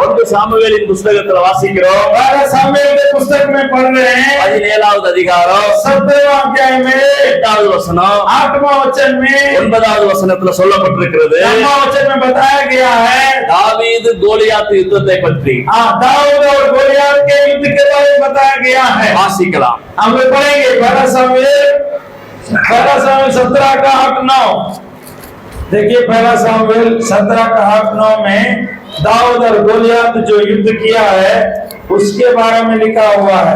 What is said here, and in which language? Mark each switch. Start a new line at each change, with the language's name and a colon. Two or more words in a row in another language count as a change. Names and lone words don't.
Tamil: சாமுவேலின் புத்தகத்துல வாசிக்கிறோம்.
Hindi: सामुएल के पुस्तक में पढ़ रहे हैं
Tamil: 17வது அதிகாரம்
Hindi: 17वां अध्याय में
Tamil: 8வது வசனம்
Hindi: 8वां वचन में
Tamil: 9வது வசனத்துல சொல்லப்பட்டிருக்கிறது.
Hindi: 9वां वचन में बताया गया है
Tamil: தாவீது கோலியாத் யுத்தத்தை பற்றி.
Hindi: दाऊद और गोलियत के युद्ध के बारे में बताया गया है.
Tamil: வாசிக்கலாம்.
Hindi: हम लोग पढ़ेंगे 1 सामुएल 17 का 8-9. देखिए 1 सामुएल 17 का 8-9 में दाऊद और गोलियत जो युद्ध किया है उसके बारे में लिखा हुआ है.